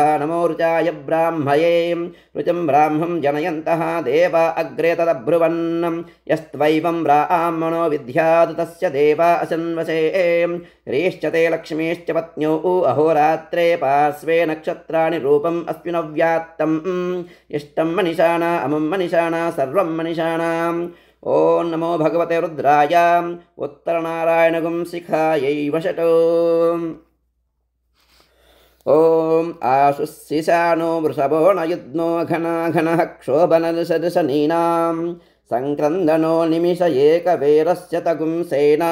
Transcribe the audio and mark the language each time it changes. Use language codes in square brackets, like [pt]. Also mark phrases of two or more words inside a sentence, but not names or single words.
[sa] नमो ऋचाय ब्राह्मये ऋचं ब्राह्मं जनयन्तः देवा अग्रे तदब्रुवन् यस्त्वैवं ब्राह्मणो विद्यात् तस्य देवा असन्वसे ह्रीश्चते लक्ष्मीश्च पत्न्यो अहोरात्रे पार्श्वे नक्षत्राणि रूपम् अस्मिनव्यात्तम् इष्टं मनिषाणा अमुं मनिषाणा सर्वं मनिषाणाम् ఓం నమో భగవతే రుద్రాయ ఉత్తరనారాయణగుం శిఖాయై వషటో ఓం ఆశుశిశానో వృషభో నయుద్నో ఘనాఘనః క్షోభనదశదశనీనాం సంక్రందనో నిమిష ఏకవేరస్య తగుం సేనా